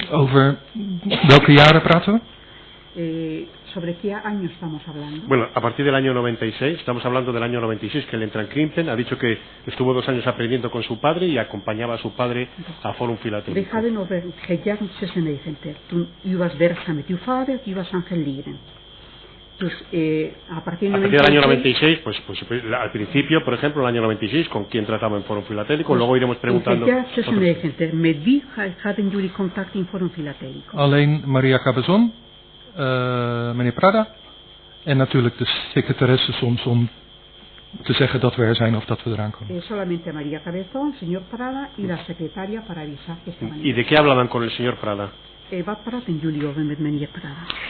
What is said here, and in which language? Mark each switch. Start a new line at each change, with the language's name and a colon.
Dutch: Over welke jaren praten we?
Spanish: ¿Sobre qué año estamos hablando? Bueno, a partir del año 96, estamos hablando del año 96, que él entra en Krimpen, ha dicho que estuvo 2 años aprendiendo con su padre y acompañaba a su padre a Forum Filatélico.
Dutch: We hadden over het jaar 96, toen u was werkzaam met uw vader, u was aan het leren.
Spanish: Pues, a partir del año 96, pues al principio, por ejemplo, el año 96, con quién trataba en Forum Filatélico, pues, luego iremos preguntando.
Dutch: Met wie hadden jullie contact in Forum Filatélico? Alleen Maria Cabezón, meneer Prada en natuurlijk de secretaresse soms om te zeggen dat we er zijn of dat we eraan komen.
Spanish: Solamente María Cabezón, señor Prada y la secretaria para avisar que estaban. ¿Y de qué hablaban con el señor Prada?
Dutch: Wat praten jullie over met meneer Prada?